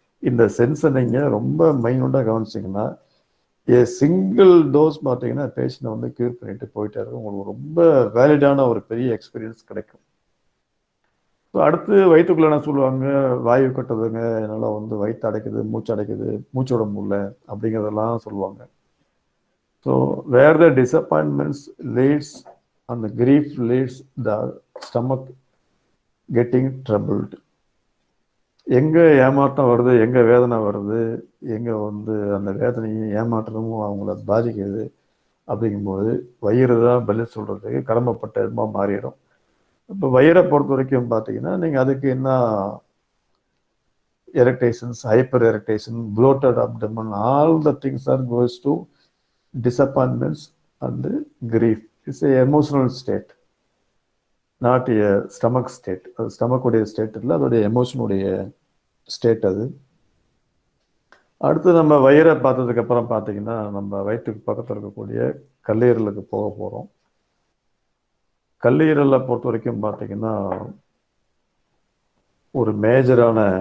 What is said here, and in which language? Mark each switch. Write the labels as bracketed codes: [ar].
[ta] இந்த சென்ஸை நீங்கள் ரொம்ப மைனூட்டாக கவனிச்சிங்கன்னா சிங்கிள் டோஸ் பார்த்தீங்கன்னா பேஷண்ட்டை வந்து க்யூர் பண்ணிட்டு போயிட்டே இருக்கும். உங்களுக்கு ரொம்ப வேலிடான ஒரு பெரிய எக்ஸ்பீரியன்ஸ் கிடைக்கும். ஸோ அடுத்து வயிற்றுக்குள்ள என்ன சொல்லுவாங்க, வாயு கட்டுதுங்க, என்னால் வந்து வயிற்று அடைக்குது, மூச்சு அடைக்குது, மூச்சு விட முடியல அப்படிங்கிறதெல்லாம் சொல்லுவாங்க. [en] So where the disappointments leads and the grief leads the stomach getting troubled. [ta] எங்க ஏமாற்றம் வருது, எங்க வேதனை வருது, எங்க வந்து அந்த வேதனையும் ஏமாற்றமும் அவங்கள பாதிக்குது அப்படிங்கும்போது வயிறு தான் பதில் சொல்றதுக்கு கடமைப்பட்ட இடமா மாறிடும். இப்போ வயிறை பொறுத்த வரைக்கும் பார்த்தீங்கன்னா நீங்கள் அதுக்கு என்ன எரிட்டேஷன்ஸ், hyper எரிட்டேஷன், [en] bloated abdomen, all the things are goes to disappointments and grief. It's a emotional state, not a stomach state. [ta] அது ஸ்டமக் உடைய ஸ்டேட் இல்லை, அதோடைய எமோஷனுடைய ஸ்டேட் அது. அடுத்து நம்ம வயிறை பார்த்ததுக்கு அப்புறம் பார்த்தீங்கன்னா நம்ம வயிற்றுக்கு பக்கத்தில் இருக்கக்கூடிய கல்லீரலுக்கு போக போகிறோம். கல்லீரலை பொறுத்த வரைக்கும் பார்த்தீங்கன்னா ஒரு மேஜரான